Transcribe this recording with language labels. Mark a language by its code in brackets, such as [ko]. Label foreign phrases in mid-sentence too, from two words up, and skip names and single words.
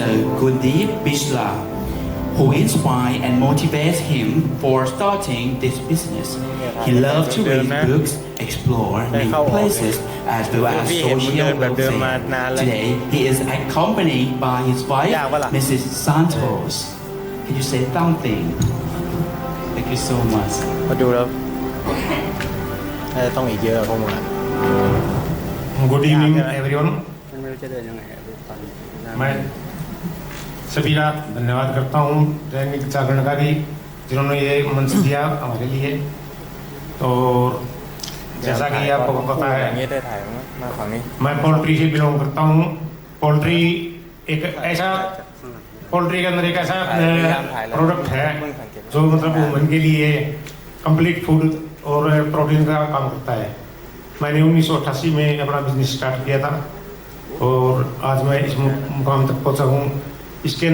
[en] Gundeep Bisla, who inspired and motivates him for starting this business. He loved to read books, explore new places, as well as social welfare. Today, he is accompanied by his wife, Mrs. Santos. Can you say something? Thank you so much. [th] มาดูแล้วน่าจะต้องอีกเยอะพวกมึงอ่ะ [en] Good evening everyone. [th] มันไม่รู้จะเดินยังไงอ่ะตอนนี้ [hi] मैं सभी का धन्यवाद करता हूँ दैनिक जागरण का भी, जिन्होंने ये मंच दिया हमारे लिए। तो जैसा कि आपको पता है, [th] อย่างนี้ได้ถ่ายมั้ยมาฝั่งนี้ [hi] मैं पोल्ट्री से बिलोंग करता हूँ। पोल्ट्री एक ऐसा, पोल्ट्री के अंदर एक ऐसा प्रोडक्ट है जो मतलब वुमेन के लिए [en] complete food [hi] और प्रोटीन का काम करता है। मैंने 1988 में अपना [en] business start [hi] किया था और आज मैं इस मुकाम तक पहुंचा हूँ।